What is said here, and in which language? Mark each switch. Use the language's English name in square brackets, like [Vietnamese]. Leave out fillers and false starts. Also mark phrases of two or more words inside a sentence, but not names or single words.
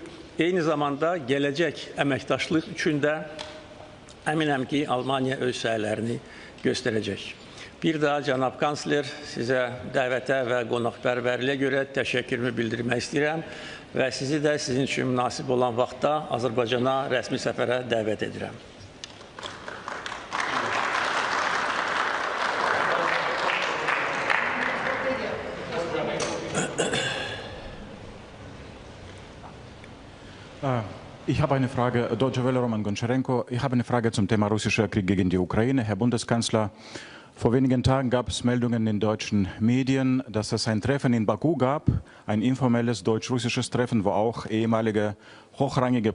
[Azerbaijani] Eyni zamanda gələcək əməkdaşlıq üçün də əminəm ki, Almaniya öz səylərini göstərəcək. Bir daha cənab kansler sizə dəvətə və qonaqpərvərliyə görə təşəkkürümü bildirmək istəyirəm və sizi də sizin üçün münasib olan vaxtda Azərbaycana rəsmi səfərə dəvət edirəm. [German] Ich habe eine Frage, Deutsche Welle, Roman Goncharenko. Ich habe eine Frage zum Thema russischer Krieg gegen die Ukraine. Herr Bundeskanzler, vor wenigen Tagen gab es Meldungen in deutschen Medien, dass es ein Treffen in Baku gab, ein informelles deutsch-russisches Treffen, wo auch ehemalige hochrangige